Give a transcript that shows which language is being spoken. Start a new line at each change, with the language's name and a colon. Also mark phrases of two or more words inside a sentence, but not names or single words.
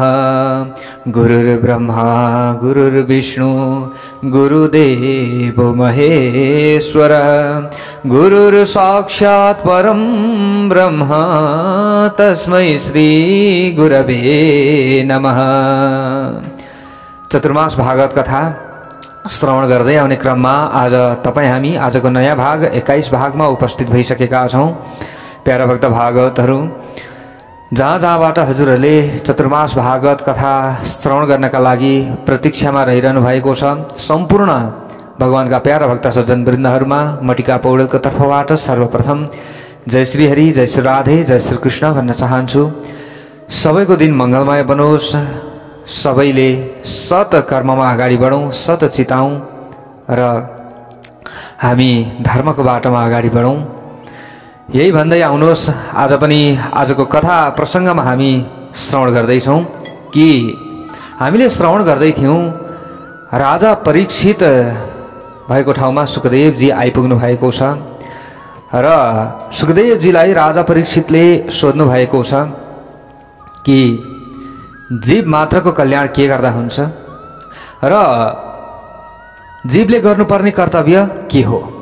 Sanskrit: गुरुर्ब्रह्मा गुरुर्विष्णु गुरुदेव महेश्वर गुरुर्साक्षात् परं ब्रह्म तस्मै श्री गुरवे नमः।
Nepali: चतुर्मास भागवत कथा श्रवण गर्दै आउने क्रममा आज हामी आजको नयाँ भाग 21 भागमा उपस्थित भइसकेका छौं। प्यारा भक्त भागवतहरू, जहाँबाट हजुरहरूले चतुर्मास भागवत कथा श्रवण गर्नका लागि प्रतीक्षामा रहिरहनु भएको छ, सम्पूर्ण भगवानका प्यारा भक्त सज्जन वृन्दहरूमा मटिका पौडेलको तर्फबाट सर्वप्रथम जय श्री हरि, जय श्री राधे, जय श्री कृष्ण भन्न चाहन्छु। सबैको दिन मङ्गलमय बनोस्, सबैले सत कर्ममा अगाडि बढौँ, सत चिताउँ र हामी धर्मको बाटोमा अगाडि बढौँ। यही भन्दै आउनुहोस्, आज पनि आजको कथा प्रसङ्गमा हामी श्रवण गर्दैछौँ कि हामीले श्रवण गर्दै थियौँ राजा परीक्षित भएको ठाउँमा सुखदेवजी आइपुग्नु भएको छ र सुखदेवजीलाई राजा परीक्षितले सोध्नु भएको छ कि जीव मात्रको कल्याण के गर्दा हुन्छ र जीवले गर्नुपर्ने कर्तव्य के हो,